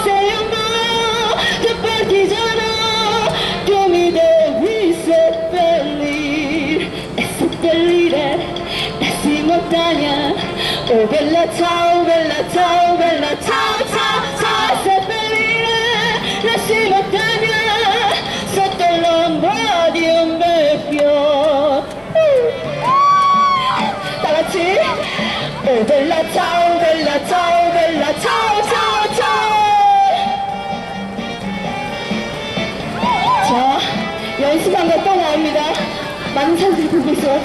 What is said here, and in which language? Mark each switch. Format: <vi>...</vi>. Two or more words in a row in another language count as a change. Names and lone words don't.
<it>Se io muoio da partigiano, tu mi devi seppellire, e seppellire questa montagna, oh bella ciao ciao ciao. Seppellire questa montagna sotto l'ombra di un bel fiore.</it> <ko>다 같이</ko> <it>oh bella ciao ciao ciao.</it> <ko>자, 연습한 거 또 나옵니다. 많은 사람들이 보고 있어요.</ko>